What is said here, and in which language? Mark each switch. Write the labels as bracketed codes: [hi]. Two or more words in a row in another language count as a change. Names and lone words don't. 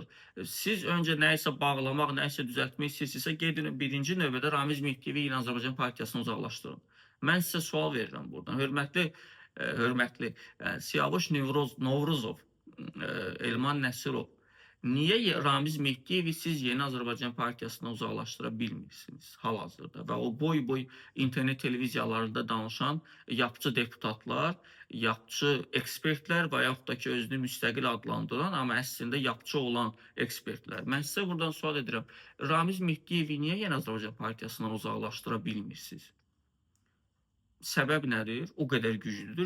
[az] Siz öncə nəyisə bağlamaq, nəyisə düzəltmək istəyirsinizsə, gedin birinci növbədə Ramiz Mehdiyevi Yeni Azərbaycan Partiyasını uzaqlaşdırın. Mən sizə sual verirəm buradan. Hörmətli Siyavuş Novruzov, Elman Nəsirov, niyə Ramiz Mehdiyevi siz Yeni Azərbaycan Partiyasından uzaqlaşdıra bilmirsiniz hal-hazırda? Və o boy-boy internet televiziyalarında danışan yapçı deputatlar, yapçı ekspertlər və yaxud da ki, özünü müstəqil adlandıran, amma əslində yapçı olan ekspertlər. Mən sizə buradan sual edirəm, Ramiz Mehdiyevi niyə Yeni Azərbaycan Partiyasından uzaqlaşdıra bilmirsiniz? Səbəb nədir? O qədər güclüdür.